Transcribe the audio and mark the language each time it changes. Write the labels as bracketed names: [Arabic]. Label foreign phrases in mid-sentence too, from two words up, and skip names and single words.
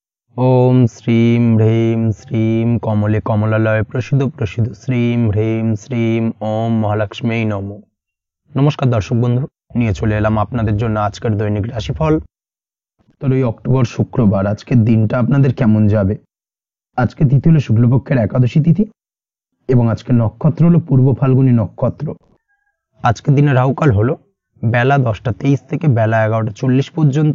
[Sanskrit] ओम श्रीम ह्रीम श्रीम कमले कमलालय प्रसिद्ध प्रसिद्ध श्रीम ह्रीम श्रीम ओम महालक्ष्मी नमो। [Hindi] नमस्कार दर्शक बंधु, [Bangla] নিয়ে চলে এলাম আপনাদের জন্য আজকের দৈনিক রাশিফল। 17 অক্টোবর শুক্রবার আজকের দিনটা আপনাদের কেমন যাবে। আজকে তিথি হলো শুক্লপক্ষের একাদশী তিথি এবং আজকের নক্ষত্র হলো পূর্ব ফাল্গুনী নক্ষত্র। আজকের দিনে রাহুকাল হলো বেলা 10টা 23 থেকে বেলা 11টা 40 পর্যন্ত।